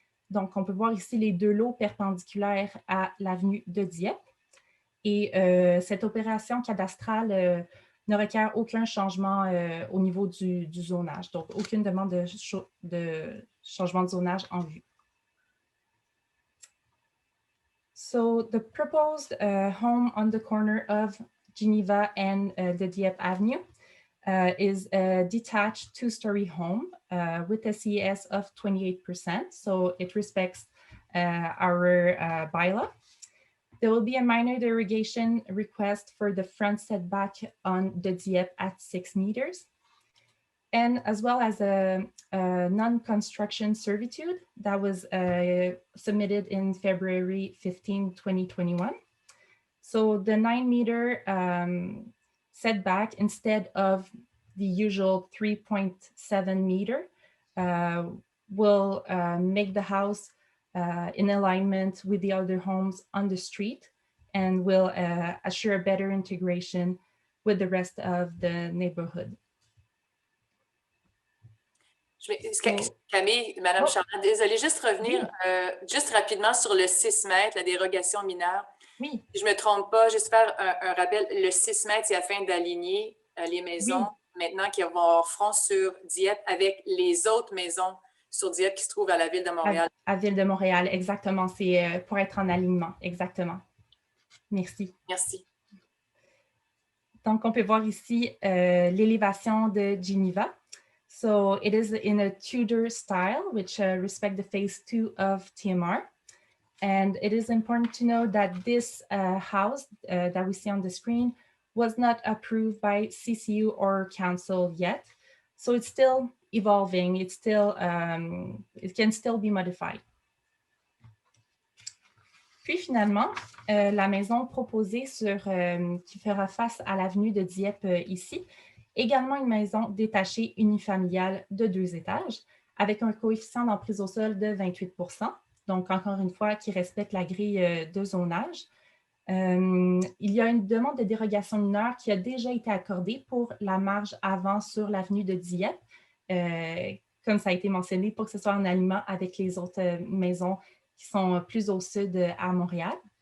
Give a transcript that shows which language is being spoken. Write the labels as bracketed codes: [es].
[fr] Donc, on peut voir ici les deux lots perpendiculaires à l'avenue de Dieppe. Et cette opération cadastrale ne requiert aucun changement au niveau du zonage. Donc, aucune demande de changement de zonage en vue. [en] So, the proposed home on the corner of Geneva and the Dieppe Avenue is a detached two-story home with a CES of 28%. So it respects our bylaw. There will be a minor derogation request for the front setback on the Dieppe at 6 meters, and as well as a non-construction servitude that was submitted in February 15, 2021. So the 9-meter setback, instead of the usual 3.7 meter, will make the house in alignment with the other homes on the street and will assure a better integration with the rest of the neighborhood. [fr] Camille, Madame Charland, désolée, juste revenir juste rapidement sur le 6 mètres, la dérogation mineure. Oui. Si je ne me trompe pas, juste faire un rappel, le 6 mètres, c'est afin d'aligner les maisons maintenant qui vont avoir front sur Dieppe avec les autres maisons sur Dieppe qui se trouvent à la Ville de Montréal. À Ville de Montréal, exactement. C'est pour être en alignement, exactement. Merci. Merci. Donc, on peut voir ici l'élévation de Geneva. [en] So, it is in a Tudor style, which respect the phase 2 of TMR. And it is important to know that this house that we see on the screen was not approved by CCU or council yet. So it's still evolving. It's still, it can still be modified. [fr] Puis finalement, la maison proposée qui fera face à l'avenue de Dieppe ici, également une maison détachée unifamiliale de 2 étages avec un coefficient d'emprise au sol de 28%. Donc, encore une fois, qui respecte la grille de zonage. Il y a une demande de dérogation mineure qui a déjà été accordée pour la marge avant sur l'avenue de Dieppe, comme ça a été mentionné, pour que ce soit en alignement avec les autres maisons qui sont plus au sud à Montréal.